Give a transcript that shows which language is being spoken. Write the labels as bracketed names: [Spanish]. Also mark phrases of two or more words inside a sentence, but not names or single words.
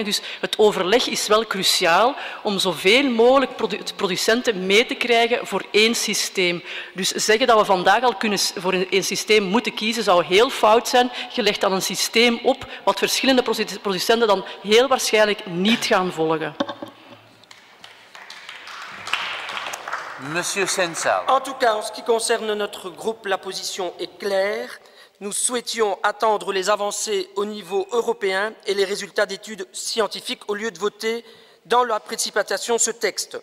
[Dutch] Dus het overleg is wel cruciaal om zoveel mogelijk producenten mee te krijgen voor één systeem. Dus zeggen dat we vandaag al voor één systeem moeten kiezen, zou heel fout zijn. Je legt dan een systeem op wat verschillende producenten dan heel waarschijnlijk niet gaan volgen. [French] Monsieur Sensal. En tout cas, en ce qui concerne notre groupe, la position est claire. Nous souhaitions attendre les avancées au niveau européen et les résultats d'études scientifiques au lieu de voter dans la précipitation ce texte.